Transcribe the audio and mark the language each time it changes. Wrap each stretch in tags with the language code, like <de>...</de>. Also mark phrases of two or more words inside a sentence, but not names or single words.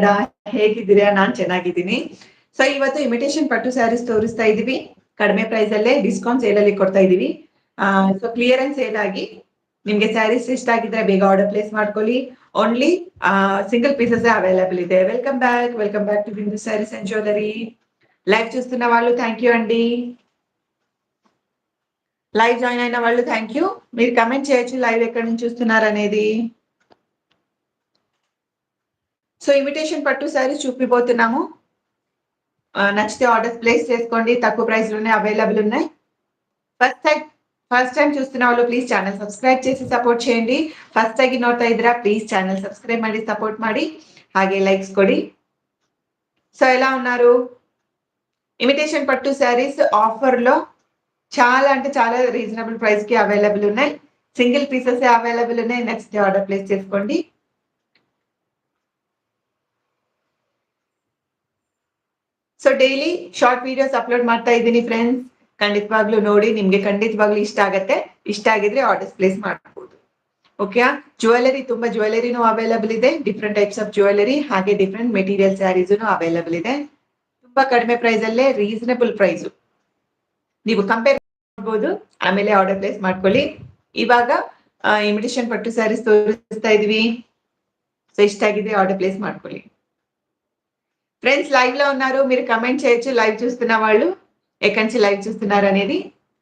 <kn>ಹೇಗಿದ್ದೀರಾ? ನಾನ್ ಚೆನ್ನಾಗಿದ್ದೀನಿ. ಸೊ ಇವತ್ತು ಇಮಿಟೇಷನ್ ಪಟ್ಟು ಸ್ಯಾರೀಸ್ ತೋರಿಸ್ತಾ ಇದೀವಿ. ಕಡಿಮೆ ಪ್ರೈಸ್ ಅಲ್ಲೇ</kn> <en>discount sale</en> <kn>ಅಲ್ಲಿ ಕೊಡ್ತಾ ಇದೀವಿ. ಸೊ</kn> <en>clearance sale</en> <kn>ಆಗಿ ನಿಮ್ಗೆ ಸ್ಯಾರೀಸ್ ಇಷ್ಟ ಆಗಿದ್ರೆ ಬೇಗ</kn> <en>order place</en> <kn>ಮಾಡ್ಕೊಳ್ಳಿ.</kn> <en>only single pieces available ಇದೆ. welcome back to Bindu Sarees and Jewellery.</en> <te>లైవ్ చూస్తున్న వాళ్ళు</te> <en>thank you</en> <te>అండి.</te> <en>live join</en> <te>అయిన వాళ్ళు</te> <en>thank you.</en> <te>మీరు కమెంట్ చేయొచ్చు లైవ్ ఎక్కడి నుంచి చూస్తున్నారు అనేది. సో ఇమిటేషన్ పట్టు శారీస్ చూపిపోతున్నాము. నచ్చితే</te> <en>orders place</en> <te>చేసుకోండి. తక్కువ ప్రైస్ లోనే అవైలబుల్ ఉన్నాయి.</te> <en>first time</en> <te>చూస్తున్న వాళ్ళు</te> <en>please channel subscribe</en> <te>చేసి ಸಪೋರ್ಟ್ చేయండి.</te> <kn>ಫಸ್ಟ್ ಆಗಿ ನೋಡ್ತಾ ಇದ್ದೀರಾ</kn> <en>please channel subscribe</en> <kn>ಮಾಡಿ ಸಪೋರ್ಟ್ ಮಾಡಿ, ಹಾಗೆ ಲೈಕ್ಸ್ ಕೊಡಿ.</kn> <te>సో ఎలా ఉన్నారు? ఇమిటేషన్ పట్టు శారీస్ ఆఫర్ లో చాలా అంటే చాలా</te> <en>reasonable price</en> <te>కి అవైలబుల్ ఉన్నాయి.</te> <en>single pieces available</en> <te>ఉన్నాయి. నచ్చితే</te> <en>order place</en> <te>చేసుకోండి.</te> <kn>ಸೊ</kn> <en>daily short videos upload</en> <kn>ಮಾಡ್ತಾ ಇದ್ದೀನಿ ಫ್ರೆಂಡ್ಸ್. ಖಂಡಿತವಾಗ್ಲೂ ನೋಡಿ, ನಿಮ್ಗೆ ಖಂಡಿತವಾಗ್ಲೂ ಇಷ್ಟ ಆಗತ್ತೆ. ಇಷ್ಟ ಆಗಿದ್ರೆ</kn> <en>orders place</en> <kn>ಮಾಡಬಹುದು. ಓಕೆ. ಜ್ಯುವೆಲರಿನೂ ಅವೈಲಬಲ್ ಇದೆ.</kn> <en>different types of jewellery ಹಾಗೆ different material sarees available ಇದೆ.</en> <kn>ತುಂಬಾ ಕಡಿಮೆ ಪ್ರೈಸ್ ಅಲ್ಲೇ</kn> <en>reasonable price</en> <kn>ನೀವು ಕಂಪೇರ್ ಮಾಡಬಹುದು. ಆಮೇಲೆ</kn> <en>order place</en> <kn>ಮಾಡ್ಕೊಳ್ಳಿ. ಇವಾಗ ಇಮಿಟೇಷನ್ ಪಟ್ಟು ಸ್ಯಾರೀಸ್ ತೋರಿಸ್ತಾ ಇದೀವಿ. సో ಇಷ್ಟ ಆಗಿದೆ</kn> <en>order place</en> <kn>ಮಾಡ್ಕೊಳ್ಳಿ.</kn> <te>ఫ్రెండ్స్ లైవ్ లో ఉన్నారు, మీరు కమెంట్ చేయొచ్చు. లైవ్ చూస్తున్న వాళ్ళు ఎక్కడి నుంచి లైవ్ చూస్తున్నారు అనేది.</te>